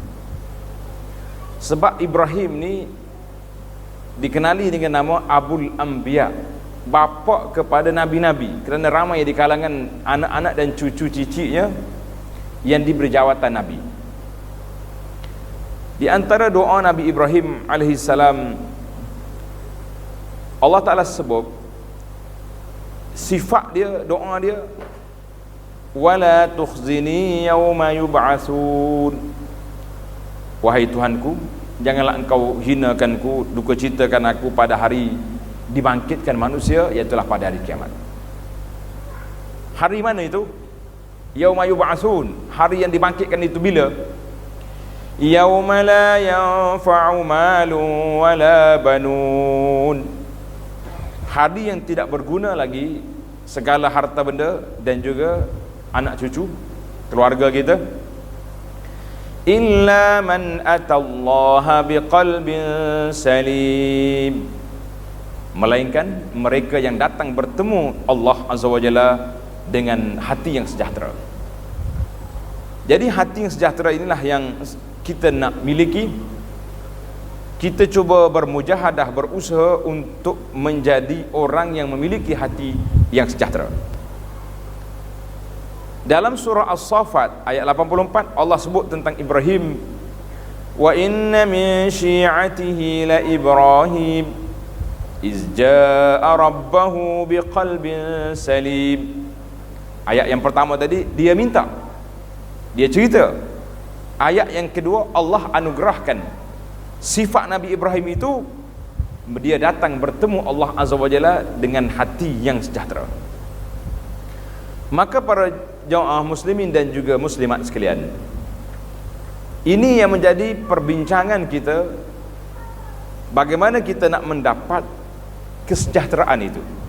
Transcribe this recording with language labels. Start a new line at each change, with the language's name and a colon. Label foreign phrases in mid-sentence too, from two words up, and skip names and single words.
Malay: Sebab Ibrahim ni dikenali dengan nama Abul Anbiya, bapa kepada nabi-nabi, kerana ramai di kalangan anak-anak dan cucu-cicitnya yang diberi jawatan nabi. Di antara doa Nabi Ibrahim alaihissalam, Allah Ta'ala sebut sifat dia, doa dia,
Arabic: ولا تخزني يوم يبعثون.
Malay: Wahai Tuhanku, janganlah engkau hinakanku, duka citakan aku pada hari dibangkitkan manusia, iaitulah pada hari kiamat. Hari mana itu?
Arabic: يوم يبعثون.
Malay: Hari yang dibangkitkan itu bila?
Arabic: يوم لا ينفع مال ولا بنون.
Malay: Hari yang tidak berguna lagi segala harta benda dan juga anak cucu keluarga kita,
Arabic: إلا من أتى الله بقلب سليم,
Malay: melainkan mereka yang datang bertemu Allah
Arabic: عز وجل
Malay: dengan hati yang sejahtera. Jadi hati yang sejahtera inilah yang kita nak miliki. Kita cuba bermujahadah, berusaha untuk menjadi orang yang memiliki hati yang sejahtera. Dalam surah As-Saffat ayat 84, Allah sebut tentang Ibrahim,
Arabic: وإن من شيعته لإبراهيم إذ جاء ربه بقلب سليم.
Malay: Ayat yang pertama tadi dia minta, dia cerita. Ayat yang kedua Allah anugerahkan sifat Nabi Ibrahim itu, dia datang bertemu Allah
Arabic: عز وجل
Malay: dengan hati yang sejahtera. Maka para jemaah muslimin dan juga muslimat sekalian, ini yang menjadi perbincangan kita, bagaimana kita nak mendapat kesejahteraan itu.